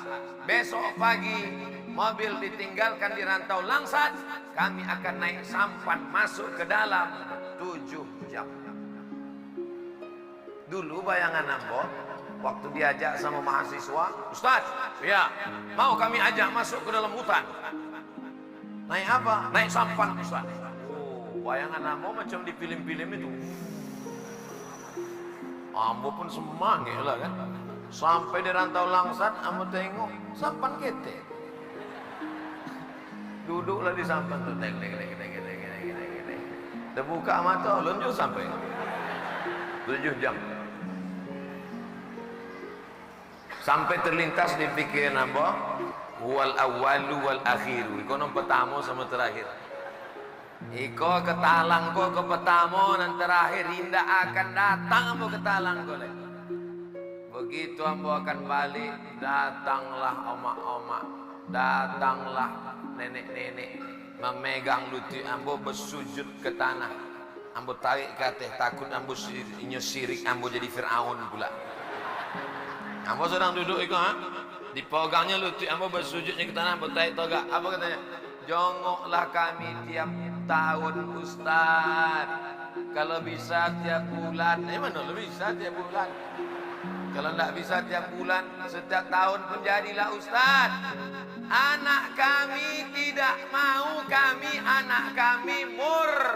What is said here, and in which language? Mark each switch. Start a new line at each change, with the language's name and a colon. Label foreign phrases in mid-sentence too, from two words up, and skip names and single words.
Indonesian: Besok pagi mobil ditinggalkan di Rantau Langsat, kami akan naik sampan masuk ke dalam 7 jam. Dulu bayangan Ambo, waktu diajak sama mahasiswa, Ustaz, ya, mau kami ajak masuk ke dalam hutan. Naik apa? Naik sampan, Ustaz. Oh, bayangan Ambo macam di film-film itu. Ambo pun semangat lah kan. Sampai di Rantau Langsat, Ambo tengok sampan kete. Duduklah di sampan tuh, terbuka mata, lonjol sampai 7 jam. Sampai terlintas di pikiran Ambo,
Arabic: والأول والآخر.
Minangkabau: Iko nang pertama sama terakhir. Iko ke talang ko ke pertama dan terakhir indah akan datang Ambo ke talang ko.
Indonesian: Begitu Ambo akan balik, datanglah omak-omak, datanglah nenek-nenek memegang lutut Ambo, bersujud ke tanah. Ambo tarik ke atas, takut Ambo sirik Ambo jadi Fir'aun pula. Ambo sedang duduk itu, dipegangnya lutut Ambo, bersujudnya ke tanah, Ambo tarik toga. Apa katanya? Jongoklah kami tiap tahun Ustaz. Kalau bisa tiap bulan. Mana lo bisa tiap bulan? Kalau tidak bisa tiap bulan, setiap tahun pun jadilah Ustaz. Anak kami tidak mau, anak kami mur.